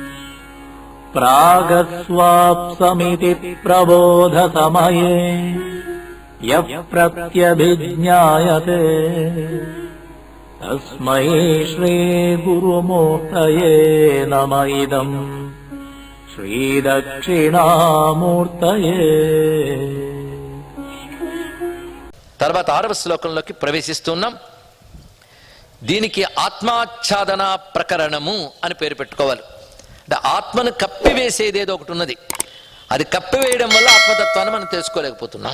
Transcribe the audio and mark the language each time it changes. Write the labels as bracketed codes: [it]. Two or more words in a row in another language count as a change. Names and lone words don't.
[sa] प्रागस्वाप्समिति प्रबोधसमये यः प्रत्यभिज्ञायते तस्मै श्रीगुरुमूर्तये नम इदम् శ్రీదక్షిణామూర్తయే. [te] తర్వాత 6వ శ్లోకంలోకి ప్రవేశిస్తున్నాం. దీనికి ఆత్మాచ్ఛాదన ప్రకరణము అని పేరు పెట్టుకోవాలి. అంటే ఆత్మను కప్పివేసేది ఏదో ఒకటి ఉన్నది. అది కప్పివేయడం వల్ల ఆత్మతత్వాన్ని మనం తెలుసుకోలేకపోతున్నాం.